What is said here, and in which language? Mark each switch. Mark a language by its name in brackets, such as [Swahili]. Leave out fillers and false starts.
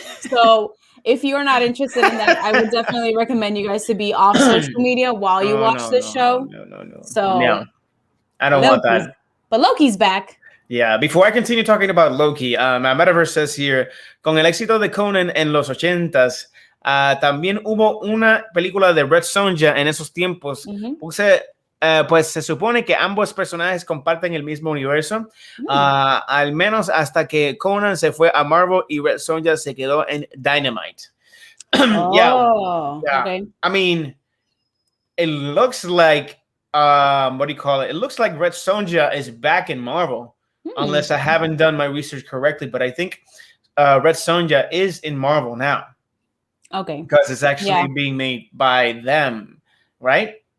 [English] So if you're not interested in that, I would definitely recommend you guys to be off social media while you watch this show. No. So No, I don't want that. But Loki's back. Yeah, before I continue talking about Loki, my Metaverse says here, [Spanish] con el éxito de Conan en los 80s, también hubo una película de Red Sonja en esos tiempos. Pues se supone que ambos personajes comparten el mismo universo, al menos hasta que Conan se fue a Marvel y Red Sonja se quedó en Dynamite. [English] Okay. I mean, it looks like, what do you call it? It looks like Red Sonja is back in Marvel, unless I haven't done my research correctly. But I think Red Sonja is in Marvel now. Okay. Because it's actually being made by them, right?